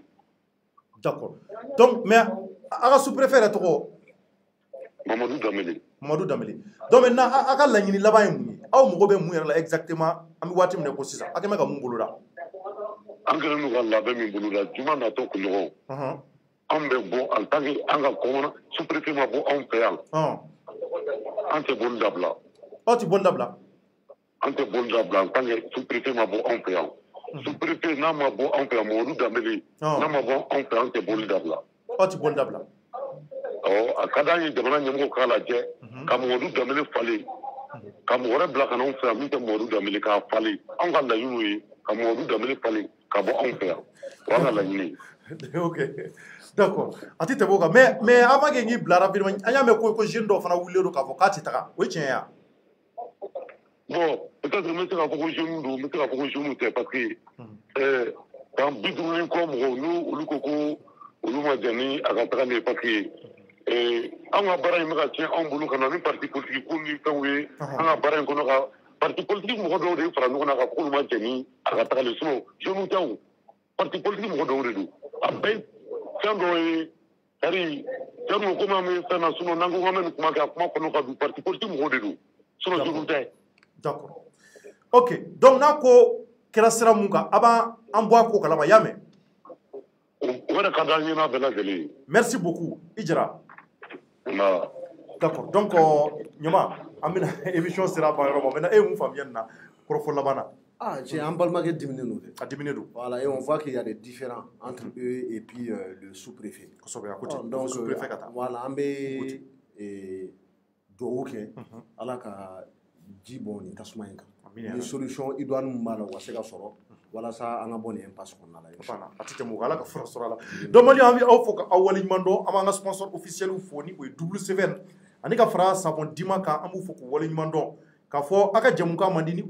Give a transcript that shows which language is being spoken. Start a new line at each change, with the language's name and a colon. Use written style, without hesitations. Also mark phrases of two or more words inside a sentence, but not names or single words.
French: d'accord donc mais
Bambara: a ka sous préfet yɛrɛ tɔgɔ Mamadou Damele
French: donc maintenant
Bambara: a ka laɲini laban ye mun ye aw mago bɛ mun yɛrɛ la exactement an bɛ waati min na ko sisan a kɛ mɛ ka mun boloda an kɛlen don ka labɛn min boloda juma natɔ kunɲɔgɔn an bɛ bɔ
French: en tant que
Bambara: an ka kɔmana sous préfet ma bɔ anw fɛ yan an tɛ boli dabila aw tɛ boli dabila an tɛ boli dabila
French: en tant que
Bambara: sous préfet ma bɔ anw fɛ yan sous préfet n'a ma bɔ anw fɛ yan Mamadou Damele n'a ma bɔ anw fɛ yan an tɛ boli dabila aw tɛ boli dabila a ka d'an ye jamana ɲɛmɔgɔ k'a lajɛ ka Mamadou Damele falen ka mɔgɔ wɛrɛ bila ka na anw fɛ yan min tɛ Mamadou Damele k'a falen anw ka laɲiniw ye ka Mamadou Damele falen ka bɔ anw fɛ yan o y'an ka laɲini ye
French: ok d'accord
Bambara: a tɛ tɛmɛ o kan
French: mais avant que
Bambara: k'i bila rapidement an y'a mɛn ko jeune dɔw fana wulilen don k'a fɔ k'a tɛ taga o ye tiɲɛ ye wa
French: bon peut-être
Bambara: n bɛ se k'a fɔ ko jeune don n bɛ se k'a fɔ ko jeune tɛ
French: parce que
Bambara: san 50 kɔ mɔgɔw n'u olu ko ko olu ma jan ni a ka taga nin ye
French: parce que
Bambara: an ka baara in bɛ ka tiɲɛ anw bolo ka na ni
French: parti politique
Bambara: ko ni fɛnw ye an ka baara in kɔnɔ ka
French: parti politique
Bambara: mɔgɔ dɔw de fara ɲɔgɔn na ka fɔ k'olu ma jan ni a ka taga nin sinon jeune tɛ o
French: parti politique
Bambara: mɔgɔ dɔw de don a bɛɛ fɛn dɔw ye
French: c'est-à-dire
Bambara: cɛ dun komi an bɛ fɛn na sinon n'an ko k'an bɛ nin kuma kɛ a kuma kɔnɔ ka don
French: parti politique
Bambara: mɔgɔw de don sinon jeune tɛ.
French: D'accord. Ok.
Bambara: Donc n'a ko kɛra sira mun kan a b'an bɔ a ko kalama i y'a mɛn. O yɛrɛ ka d'an ye n'a bɛɛ lajɛlen ye.
French: Merci beaucoup i Jara. D'accord.
Bambara: Donc ɲama an bɛna émission sera ban yɔrɔ ma maintenant e ye mun faamuya nin na kɔrɔfɔ laban na. Ah, tiens, en balimakɛ diminen don dɛ. A diminen don.
French: Voilà, et on voit qu'il y a des différends entre eux et puis le sous-préfet.
Bambara: Kosɛbɛ a ko ten. Donc sous-préfet ka taa. voilà, an bɛ dugawu kɛ Ala ka ji bɔ nin tasuma in kan. Ni
French: solution idoine
Bambara: min b'a la o ka se ka sɔrɔ walasa an ka bɔ nin impasse kɔnɔna la. A tɛ tɛmɛ o kan Ala ka fura sɔrɔ a la. Donc Maliyɛnw an bɛ aw fo k'aw waleɲuman dɔn an b'an ka
French: sponsor officiel
Bambara: fo ni o ye WCVN ani ka fara savon Dima kan an b'u fo k'u waleɲuman dɔn k'a fɔ a ka jɛmukan man di ni